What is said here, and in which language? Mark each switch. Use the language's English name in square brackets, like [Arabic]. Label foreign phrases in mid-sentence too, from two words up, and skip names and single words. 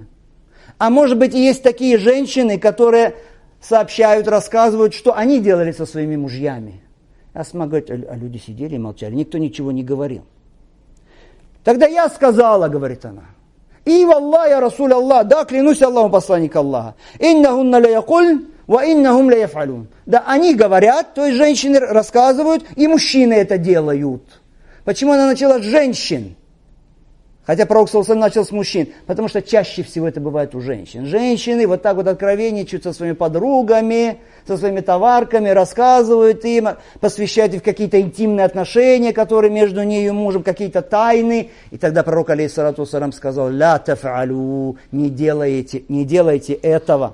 [Russian] А может быть, и есть такие женщины, которые сообщают, рассказывают, что они делали со своими мужьями. Асма говорит: а люди сидели и молчали, никто ничего не говорил. Тогда я сказала, говорит она: и [Arabic] والله يا رسول الله, [Russian] да, клянусь Аллахом, посланник Аллаха, [Arabic] إنهن ليقلن وإنهم ليفعلون. [Russian] Да, они говорят, то есть женщины рассказывают, и мужчины это делают. Почему она начала с женщин? Хотя пророк [Arabic] صلى الله عليه وسلم [Russian] начал с мужчин, потому что чаще всего это бывает у женщин. Женщины вот так вот откровенничают со своими подругами, со своими товарками, рассказывают им, посвящают их в какие-то интимные отношения, которые между ней и ее мужем, какие-то тайны. И тогда пророк, [Arabic] عليه الصلاة والسلام, [Russian] сказал: [Arabic] «لا تفعلوا», [Russian] не делайте этого.